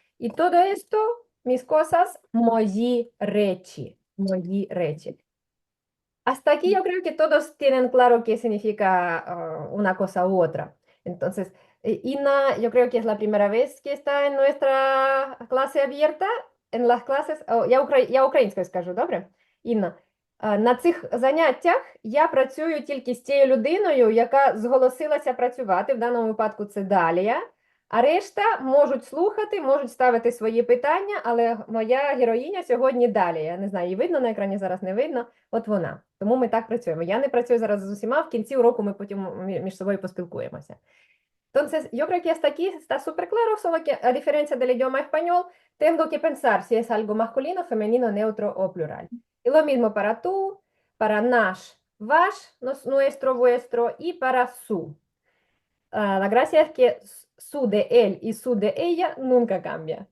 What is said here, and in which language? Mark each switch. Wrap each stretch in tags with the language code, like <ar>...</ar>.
<es>Y todo esto, mis cosas, moyi rechi. Moyi rechi. Hasta aquí yo creo que todos tienen claro qué significa una cosa u otra. Entonces, Ina, yo creo que es la primera vez que está en nuestra clase abierta. En las clases,</es> <uk>я українською скажу, добре? Інна, на цих заняттях я працюю тільки з тією людиною, яка зголосилася працювати. В даному випадку це Далія. А решта можуть слухати, можуть ставити свої питання, але моя героїня сьогодні Далія. Я не знаю, її видно на екрані, зараз не видно. От вона. Тому ми так працюємо. Я не працюю зараз з усіма, в кінці уроку ми потім між собою поспілкуємося.</uk> <es>Entonces, yo creo que hasta aquí está súper claro, solo que a diferencia del idioma español, tengo que pensar si es algo masculino, femenino, neutro o plural. Y lo mismo para tú, para nash, vash, nuestro, vuestro, y para su. La gracia es que su de él y su de ella nunca cambia.</es>